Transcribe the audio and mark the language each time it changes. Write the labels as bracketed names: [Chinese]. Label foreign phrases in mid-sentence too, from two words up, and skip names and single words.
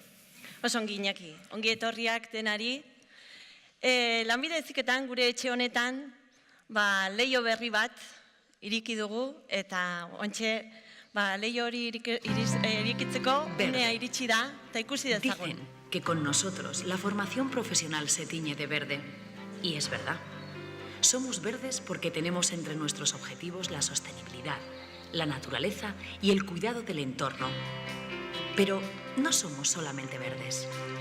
[Basque] Oso ongi, Iñaki, ongi etorriak denari. Lanbide heziketan gure etxe honetan leiho berri bat iriki dugu, eta ontxe leiho hori irikitzeko unea iritsi da, eta ikusi dezagun. [Spanish] Dicen que con nosotros la formación profesional se tiñe de verde, y es verdad. Somos verdes porque tenemos entre nuestros objetivos la sostenibilidad, la naturaleza y el cuidado del entorno. Pero no somos solamente verdes.